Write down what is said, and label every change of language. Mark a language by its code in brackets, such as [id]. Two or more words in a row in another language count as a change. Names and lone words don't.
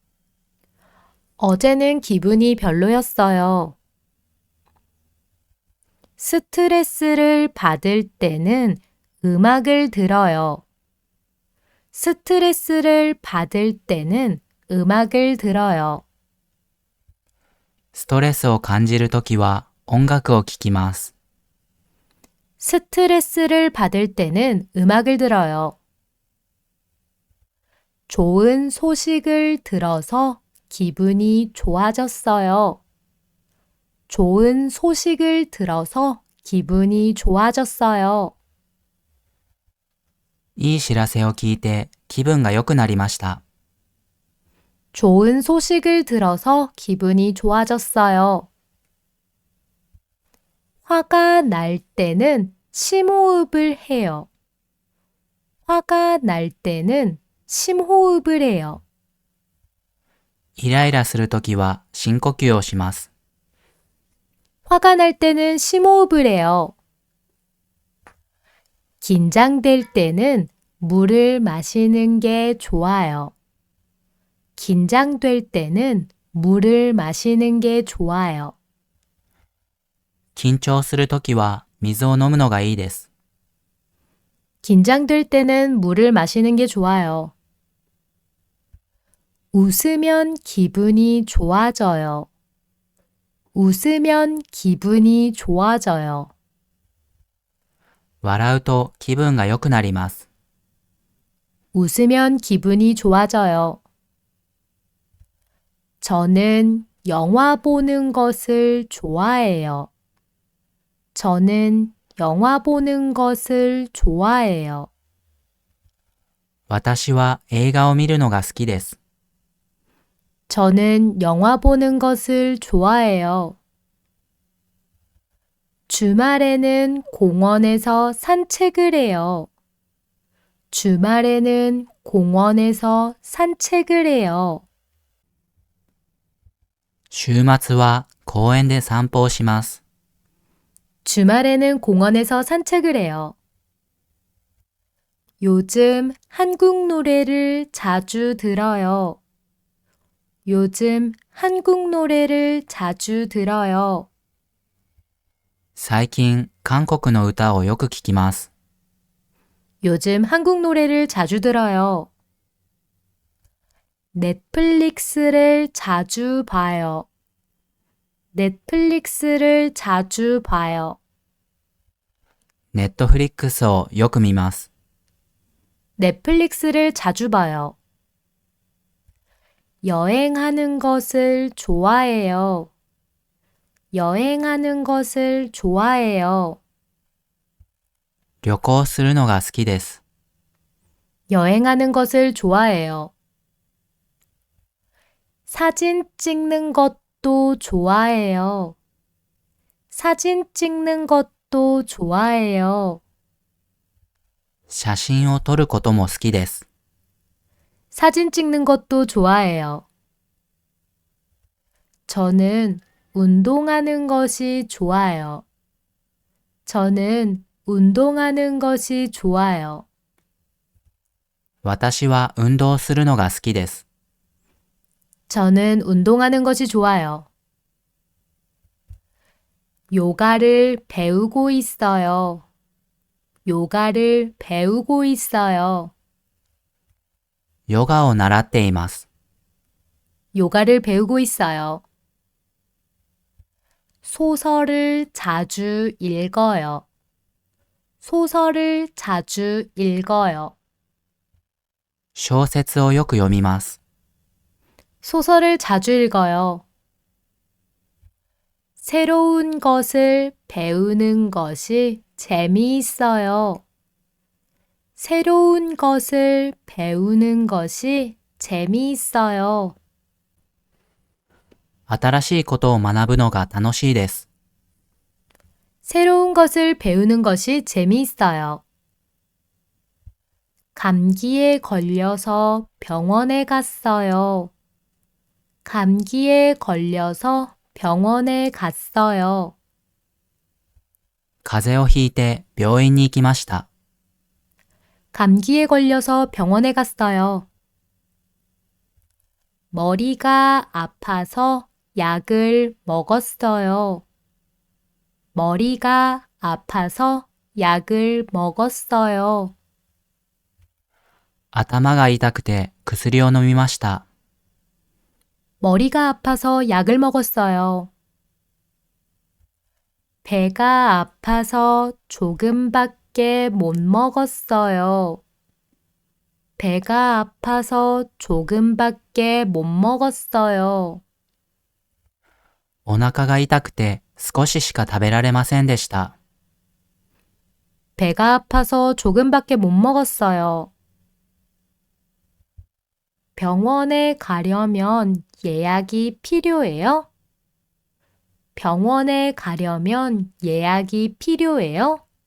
[ko] 어제는 기분이 별로였어요. 스트레스를 받을 때는 음악을 들어요. 스트레스를 받을 때는 음악을 들어요. [ja] ストレスを感じるときは音楽を聴きます。 [ko] 스트레스를 받을 때는 음악을 들어요. 좋은 소식을 들어서 기분이 좋아졌어요. 좋은 소식을 들어서 기분이 좋아졌어요. [ja] いい知らせを聞いて気分が良くなりました。 [ko] 좋은 소식을 들어서 기분이 좋아졌어요. 화가 날 때는 심호흡을 해요. 화가 날 때는 심호흡을 해요. [ja] イライラするときは深呼吸をします。 [ko] 화가 날 때는 심호흡을 해요. 긴장될 때는 물을 마시는 게 좋아요. 긴장될 때는 물을 마시는 게 좋아요. [ja] 緊張するときは水を飲むのがいいです。 [ko] 긴장될 때는 물을 마시는 게 좋아요. 웃으면 기분이 좋아져요. 웃으면 기분이 좋아져요. [ja] 笑うと気分が良くなります。 [ko] 웃으면 기분이 좋아져요. 저는 영화 보는 것을 좋아해요. 저는 영화 보는 것을 좋아해요. [ja] 私は映画を見るのが好きです。 [ko] 저는 영화 보는 것을 좋아해요. 주말에는 공원에서 산책을 해요. 주말에는 공원에서 산책을 해요. [ja] 週末は公園で散歩をします。 [ko] 주말에는 공원에서 산책을 해요. 요즘 한국 노래를 자주 들어요. 요즘 한국 노래를 자주 들어요. [ja] 最近韓国の歌をよく聞きます。 [ko] 요즘 한국 노래를 자주 들어요. 넷플릭스를 자주 봐요. 넷플릭스를 자주 봐요. [ja] ネットフリックスをよく見ます。 [ko] 넷플릭스를 자주 봐요. 여행하는 것을 좋아해요. 여행하는 것을 좋아해요. [ja] 旅行するのが好きです。 [ko] 여행하는 것을 좋아해요. 사진 찍는 것도 좋아해요. 사진 찍는 것도 좋아해요. [ja] 写真を撮ることも好きです。 [ko] 사진 찍는 것도 좋아해요. 저는 운동하는 것이 좋아요. 저는 운동하는 것이 좋아요. [ja] 私は運動するのが好きです。 [ko] 저는 운동하는 것이 좋아요. 요가를 배우고 있어요. 요가를 배우고 있어요. [ja] ヨガを習っています。 [ko] 요가를 배우고 있어요. 소설을 자주 읽어요. 소설을 자주 읽어요. [ja] 小説をよく読みます。 [ko] 소설을 자주 읽어요. 새로운 것을 배우는 것이 재미있어요. 새로운 것을 배우는 것이 재미있어요. [ja] 新しいことを学ぶのが楽しいです。 [ko] 새로운 것을 배우는 것이 재미있어요. 감기에 걸려서 병원에 갔어요. 감기에 걸려서 병원에 갔어요. [ja] 風邪をひいて病院に行きました。 [ko] 감기에 걸려서 병원에 갔어요. 머리가 아파서 약을 먹었어요. 머리가 아파서 약을 먹었어요. [ja] 頭が痛くて薬を飲みました。 [ko] 머리가 아파서 약을 먹었어요. 배가 아파서 조금밖에 못 먹었어요. 배가 아파서 조금밖에 못 먹었어요. [ja] お腹が痛くて少ししか食べられませんでした。 [ko] 배가 아파서 조금밖에 못 먹었어요. 병원에 가려면 예약이 필요해요? 병원에 가려면 예약이 필요해요?